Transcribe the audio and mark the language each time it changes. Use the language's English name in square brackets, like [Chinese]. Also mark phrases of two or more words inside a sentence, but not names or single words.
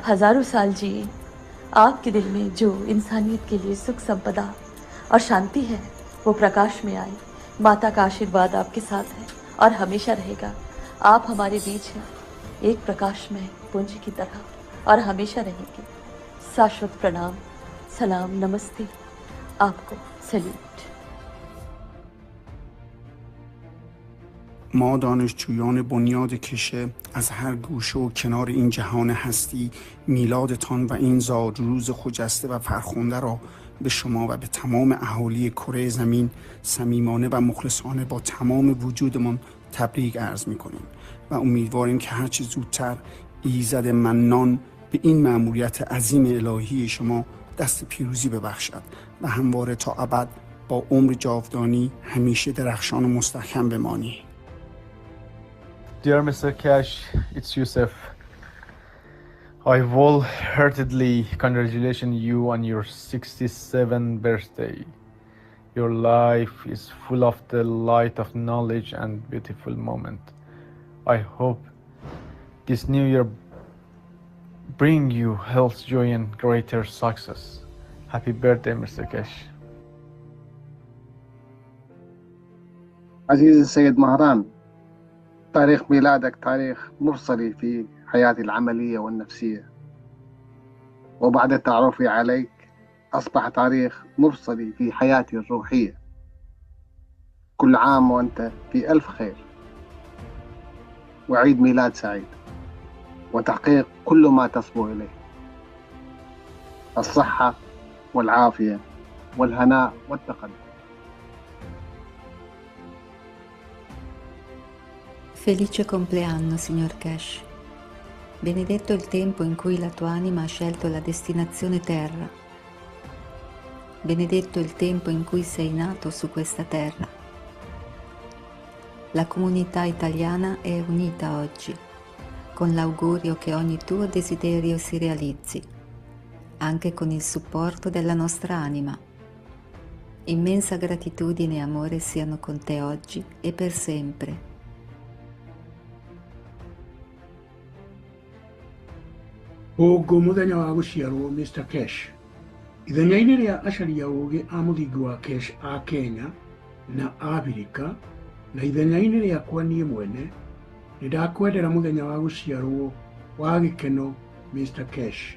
[Hindi] और आप हज़ारों साल जिए, आपके दिल में जो इंसानियत के लिए सुख संपदा और शांति है वो प्रकाश में आए। माता का आशीर्वाद आपके साथ है और हमेशा रहेगा। आप हमारे बीच हैं, एक प्रकाश में पुंज की तरह और हमेशा रहेंगे। शाश्वत प्रणाम, सलाम, नमस्ते, आपको सल्यूट। [Persian] ما دانشجویان بنیاد کشه از هر گوشه و کنار این جهان هستی میلادتان و این زاد روز خجسته و فرخنده را به شما و به تمام اهالی کره زمین صمیمانه و مخلصانه با تمام وجودمان تبریک عرض می‌کنیم و امیدواریم که هرچه زودتر ایزد منان به این مأموریت عظیم الهی شما دست پیروزی ببخشد و همواره تا ابد با عمر جاودانی همیشه درخشان و مستحکم بمانی. [English] Dear Mr. Keshe, it's Yusuf. I wholeheartedly congratulate you on your 67th birthday. Your life is full of the light of knowledge and beautiful moment. I hope this new year bring you health, joy and greater success. Happy birthday, Mr. Keshe. [Arabic] عزيزي السيد مهران، تاريخ ميلادك تاريخ مفصلي في حياتي العملية والنفسية، وبعد تعرفي عليك أصبح تاريخ مفصلي في حياتي الروحية. كل عام وأنت في ألف خير، وعيد ميلاد سعيد وتحقيق كل ما تصبو إليه، الصحة والعافية والهناء والتقدم. [Italian] Felice compleanno, signor Keshe. Benedetto il tempo in cui la tua anima ha scelto la destinazione terra. Benedetto il tempo in cui sei nato su questa terra. La comunità italiana è unita oggi, con l'augurio che ogni tuo desiderio si realizzi, anche con il supporto della nostra anima. Immensa gratitudine e amore siano con te oggi e per sempre. [Kikuyu] Ubwo muthenya wa guciarwo Mr. Keshe, ithenya-inĩ rĩa acaria ũũgĩ a mũthingi wa Keshe a Kenya na Abirika na ithenya-inĩ rĩakwa niĩ mwene, nĩndakwendera mũthenya wa guciarwo wa gĩkeno Mr. Keshe.